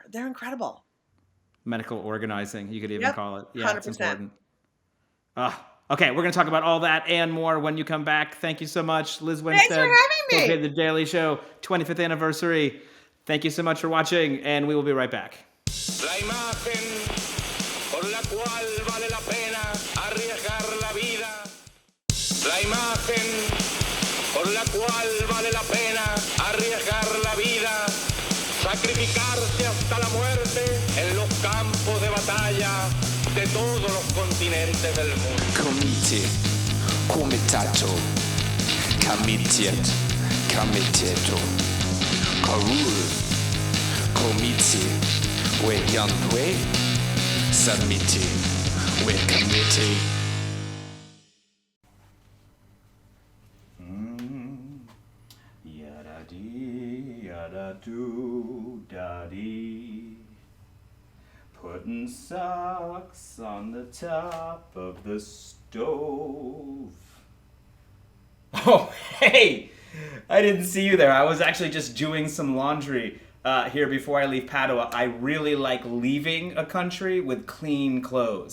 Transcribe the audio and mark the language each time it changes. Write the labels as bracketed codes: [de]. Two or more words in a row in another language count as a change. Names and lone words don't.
[en] They're incredible. Medical organizing, you could even call it. Yeah, 100%. it's important. Okay, we're going to talk about all that and more when you come back. Thank you so much, Liz Winstead. Thanks for having me. Okay, The Daily Show, 25th anniversary. Thank you so much for watching, and we will be right back. [es] La imagen por la cual vale la pena arriesgar la vida. La imagen por la cual vale la pena arriesgar la vida. Sacrificarse hasta la muerte en los campos de batalla de todos los continentes del mundo. Comite, Comitato, Comitiet, Comiteto, Karul, Comiti, We Yantwe, Submiti, We Committee. Yada-dee, yada-doo, da-dee. [en] Putting socks on the top of the stove. Oh, hey! I didn't see you there. I was actually just doing some laundry here before I leave Padua. I really like leaving a country with clean clothes.